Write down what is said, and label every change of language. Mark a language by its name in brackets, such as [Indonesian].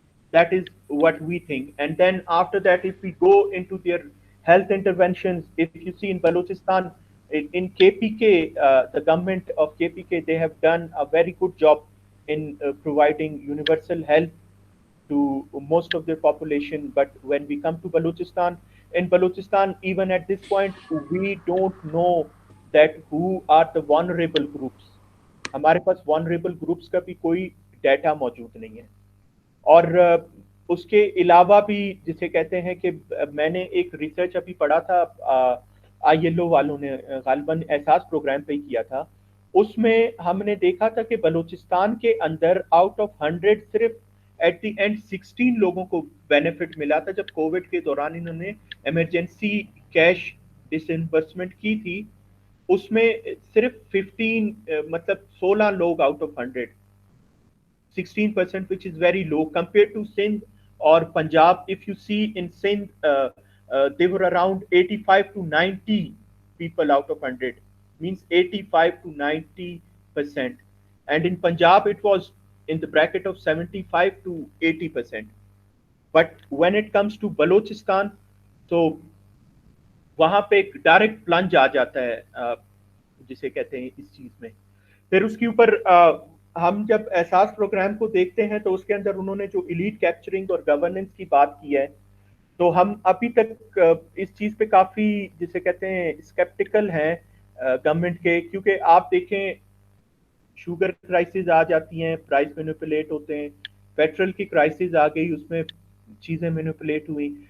[English] That is what we think. And then after that, if we go into their health interventions, if you see in Balochistan, in KPK, the government of KPK, they have done a very good job in providing universal health to most of their population. But when we come to Balochistan, in Balochistan, even at this point, we don't know that who are the vulnerable groups. [Hindi] हमारे पास vulnerable groups का भी कोई data मौजूद नहीं है. और उसके अलावा भी जिसे कहते हैं कि मैंने एक रिसर्च अभी पढ़ा था, आईएलओ वालों ने गालिबन एहसास प्रोग्राम पे ही किया था. उसमें हमने देखा था कि बलूचिस्तान के अंदर आउट ऑफ 100 सिर्फ एट द एंड 16 लोगों को बेनिफिट मिला था जब कोविड के दौरान इन्होंने इमरजेंसी कैश डिसइंबर्समेंट की थी. उसमें सिर्फ 15 मतलब 16 लोग out of 100, 16%, [English] which is very low compared to Sindh or Punjab. If you see in Sindh, they were around 85 to 90 people out of 100, means 85 to 90%. And in Punjab, it was in the bracket of 75 to 80%. But when it comes to Balochistan, [Hindi] तो वहां पे एक direct plunge आ जाता है, जिसे कहते हैं इस चीज में. फिर उसके ऊपर हम जब एहसास प्रोग्राम को देखते हैं तो उसके अंदर उन्होंने जो इलीट कैप्चरिंग और गवर्नेंस की बात की है, तो हम अभी तक इस चीज पे काफी जिसे कहते हैं स्केप्टिकल हैं गवर्नमेंट के, क्योंकि आप देखें शुगर क्राइसिस आ जाती हैं, प्राइस मैनिपुलेट होते हैं, पेट्रोल की क्राइसिस आ गई, उसमें चीजें मैनिपुलेट हुई.